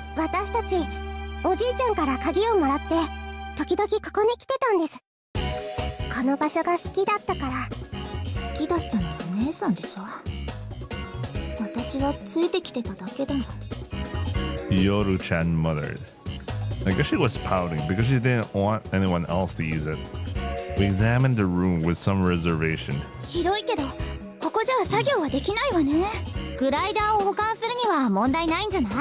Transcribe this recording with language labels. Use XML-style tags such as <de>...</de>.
<ja>私たち、おじいちゃんから鍵をもらって、時々ここに来てたんです。この場所が好きだったから。好きだったのは姉さんでしょ。私はついてきてただけだもん。</ja> <en>Yoru-chan muttered. I guess she was pouting because she didn't want anyone else to use it. We examined the room with some reservation.</en> <ja>広いけど、ここじゃ作業はできないわね。グライダーを保管するには問題ないんじゃない？</ja>